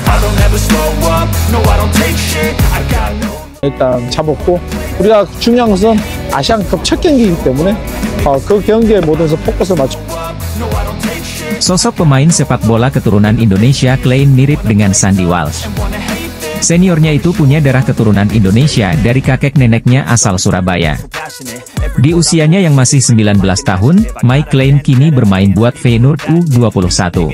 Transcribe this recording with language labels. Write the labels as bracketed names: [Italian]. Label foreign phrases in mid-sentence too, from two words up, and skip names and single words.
[English] I'll never slow up, no I don't take shit, I got no. [Korean] 일단 잡았고, 우리가 중요한 것은 아시안컵 첫 경기이기 때문에 그 경기에 모든 포커스를 맞춰. [Indonesian] Sosok pemain sepak bola keturunan Indonesia Klein mirip dengan Sandy Walsh. Seniornya itu punya darah keturunan Indonesia dari kakek neneknya asal Surabaya. Di usianya yang masih 19 tahun, Mike Klein kini bermain buat Feyenoord U21.